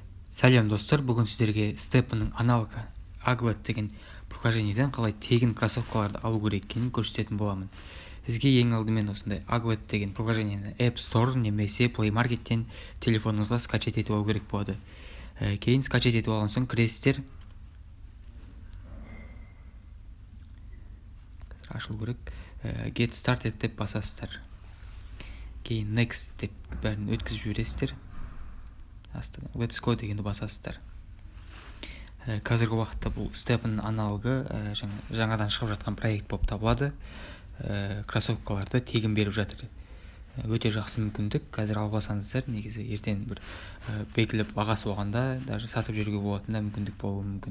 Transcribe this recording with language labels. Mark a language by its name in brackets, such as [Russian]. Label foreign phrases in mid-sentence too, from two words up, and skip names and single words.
[Kazakh] Сәлем достар, бүгін сіздерге степінің аналогы Aglet деген приложениеден қалай тегін кроссовкаларды алу керек екенін көрсететін боламын. Сізге ең алдымен осындай Aglet деген приложениені App Store немесе Play Market'тен телефоныңызға скачать етіп алу керек болады. Кейін скачать етіп алған соң кіресіздер. Қазір ашылу керек. [English] Get started [Kazakh] деп басасыздар. Кейін next деп бәрін өткізіп жібересіздер. [English] Let's go [Kazakh] дегенді басасыздар. Қазіргі уақытта бұл степінің аналогы жаңадан шығып жатқан проект болып табылады. Кроссовкаларды тегін беріп жатыр. Өте жақсы мүмкіндік. Қазір алып алсаңыздар, негізі ертең бір белгілі бағасы болғанда даже сатып жүруге болатында мүмкіндік болуы мүмкін.